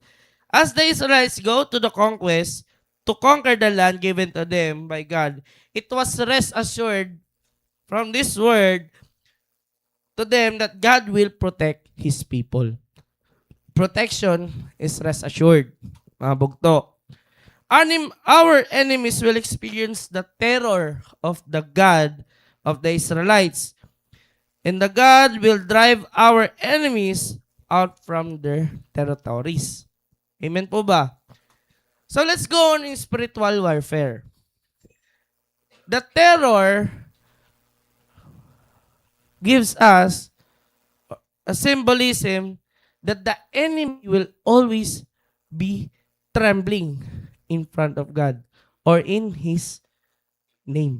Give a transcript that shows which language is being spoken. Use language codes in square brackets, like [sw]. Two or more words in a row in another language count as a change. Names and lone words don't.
[en] As the Israelites go to the conquest, to conquer the land given to them by God, it was rest assured from this word to them that God will protect His people. Protection is rest assured, [ceb] mga bugto. [en] Our enemies will experience the terror of the God of the Israelites. And the God will drive our enemies out from their territories. [ceb] Amen po ba? [en] So let's go on in spiritual warfare. The terror gives us a symbolism that the enemy will always be trembling in front of God or in His name.